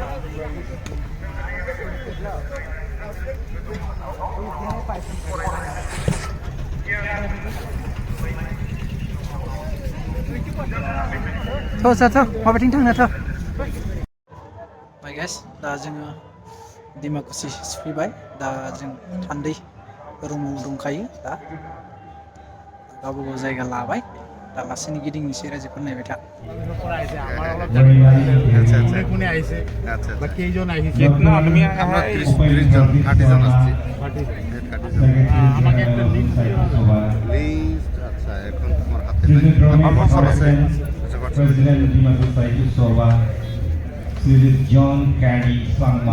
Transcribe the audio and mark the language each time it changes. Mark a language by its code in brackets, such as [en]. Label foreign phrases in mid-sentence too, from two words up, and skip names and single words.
[brx] थ' माबाथिं थांनो थ' गाइस दा जोङो दिमाकुसि सफैबाय दा जों थान्दै रुमाव दंखायो दा गावबागाव जायगा लाबाय दा लासैनो गिदिंनोसै रायजोफोर नायबाय था [as] কোনে আহিছে বা কেইজন আহিছে [bn] আমরা 30 জন 30 জন আসছি আমাকে একটা লিস্ট লিস্ট আচ্ছা এখন তোমার হাতে নাই আমার সব আছে John Carey Sangma